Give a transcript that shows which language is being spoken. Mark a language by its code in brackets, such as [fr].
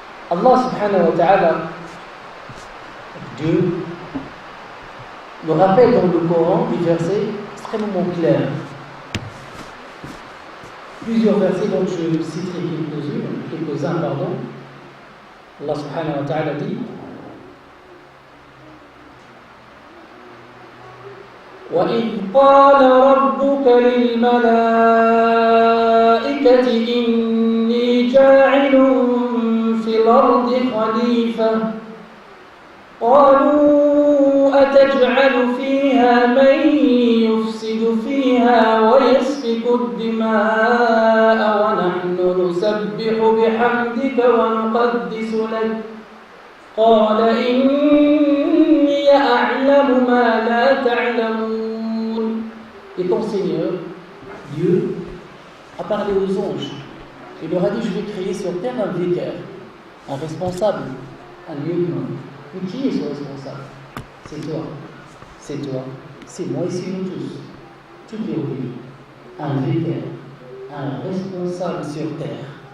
[fr] Allah subhanahu wa ta'ala, Dieu, nous rappelle dans le Coran des versets extrêmement clairs. Plusieurs versets dont je citerai quelques-uns. [ar] Allah subhanahu wa ta'ala dit وَإِذْ قَالَ رَبُّكَ لِلْمَلَائِكَةِ إِنِّي جَاعِلٌ فِي الْأَرْضِ خَلِيفَةً قَالُوا أَتَجْعَلُ فِيهَا مَن يُفْسِدُ فِيهَا وَيَسْفِكُ الدِّمَاءَ وَنَحْنُ نُسَبِّحُ بِحَمْدِكَ وَنُقَدِّسُ لَكَ قَالَ إِنِّي أَعْلَمُ مَا لَا تَعْلَمُونَ. [fr] Et ton Seigneur, Dieu, a parlé aux anges. Il leur a dit, je vais créer sur terre un vicaire, un responsable, un lieutenant. Mais qui est ce responsable? C'est toi, c'est moi et c'est nous tous. Toutes les religions. Un vicaire, un responsable sur terre.